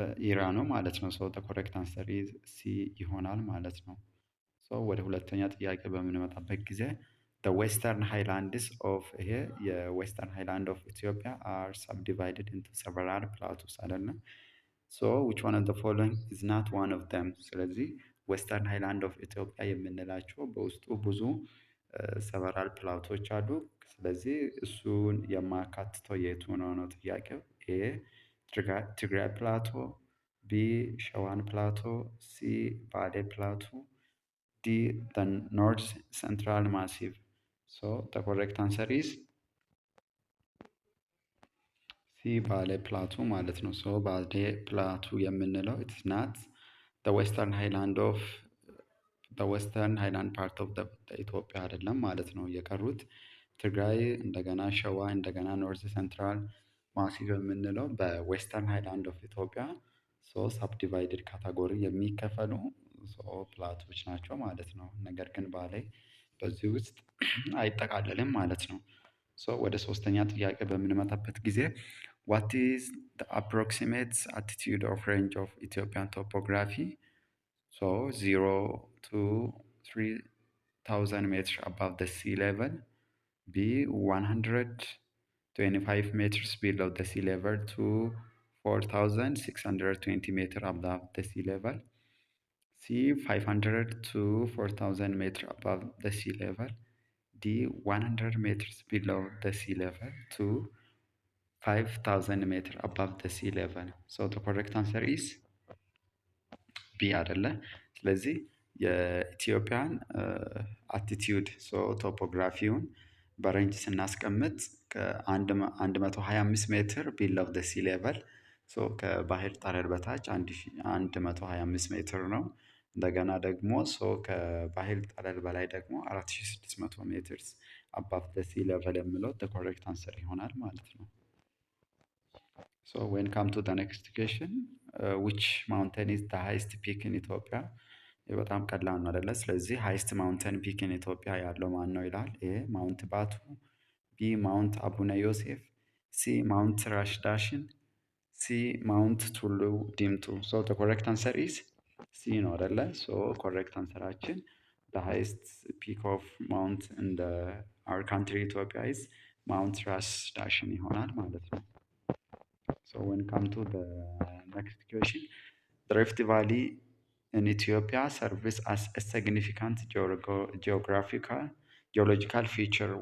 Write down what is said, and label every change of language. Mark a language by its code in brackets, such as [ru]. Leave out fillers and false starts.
[am] ኢራ ነው ማለት ነው። [en] ሶ the correct answer is [am] ሲ ይሆናል ማለት ነው። ሶ ወደ ሁለተኛ ጥያቄ በምንመጣበት ጊዜ [en] the western highlands of ይሄ የዌስተርን ሃይላንድ ኦፍ ኢትዮጵያ are subdivided into several plateaus [am] አይደለም። [en] ሶ which one of the following is not one of them? [am] ስለዚህ ዌስተርን ሃይላንድ ኦፍ ኢትዮጵያ የምንላቸው በውስጡ ብዙ ሰቨራል ፕላቶች አሉ። ስለዚህ እሱን የማያካትተው የቱ ነው ጥያቄው። ኤ ትግራይ ፕላቶ፣ ቢ ሸዋን ፕላቶ፣ ሲ ባሌ ፕላቶ፣ ዲ ኖርዝ ሰንትራል ማሲቭ። ሶ [en] the correct answer is [am] ሲ ባሌ ፕላቱ ማለት ነው። ሶ ባሌ ፕላቱ የምንለው [en] ኢትስ ናት ዌስተርን ሃይላንድ ኦፍ ዌስተርን ሃይላንድ ፓርት ኦፍ ኢትዮጵያ [am] አይደለም ማለት ነው። የቀሩት ትግራይ፣ እንደገና ሸዋ፣ እንደገና ኖርዝ ሴንትራል ማሲቭ የምንለው በዌስተርን ሃይላንድ ኦፍ ኢትዮጵያ ሳብዲቫይድድ ካታጎሪ የሚከፈሉ ፕላቶች ናቸው ማለት ነው። ነገር ግን ባሌ በዚህ ውስጥ አይጠቃለልም ማለት ነው። ወደ ሶስተኛ ጥያቄ በምንመጣበት ጊዜ [en] what is the approximate altitude of range of Ethiopian topography? So 0 to 3,000 meters above the sea level, B 125 meters below the sea level to 4,620 meters above the sea level, C 500 to 4,000 meters above the sea level, D 100 meters below the sea level to 5,000 meters above the sea level. So the correct answer is [am] ቢ አይደለ። ስለዚህ የኢትዮጵያን አቲቲዩድ ቶፖግራፊውን በሬንጅ ስናስቀምጥ ከ125 ሜትር [en] ቢሎው ደ ሲ ሌቨል [am] ከባህር ጠለል በታች 125 ሜትር ነው። እንደገና ደግሞ ከባህር ጠለል በላይ ደግሞ 4600 ሜትር [en] አባቭ ደ ሲ ሌቨል [am] የሚለው [en] the correct answer [am] ይሆናል ማለት ነው። [en] So when come to the next question, which mountain is the highest peak in Ethiopia? [am] በጣም ቀላል ነው አይደለ? ስለዚህ [en] ሃይስት ማውንተን ፒክ ኢን ኢትዮጵያ [am] ያለው ማን ነው ይላል። ኤ ማውንት ባቱ፣ ቢ ማውንት አቡነ ዮሴፍ፣ ሲ ማውንት ራሽዳሽን፣ ሲ ማውንት ቱሉ ዲምቱ። ሶ [en] the correct answer is [am] ሲ ነው አይደለ? [en] ሶ correct answerአችን the highest peak of mount in our country Ethiopia is ማውንት ራሽዳሽን [am] ይሆናል ማለት ነው። [en] So when come to the next question, the Rift Valley in Ethiopia serves as a significant geological feature.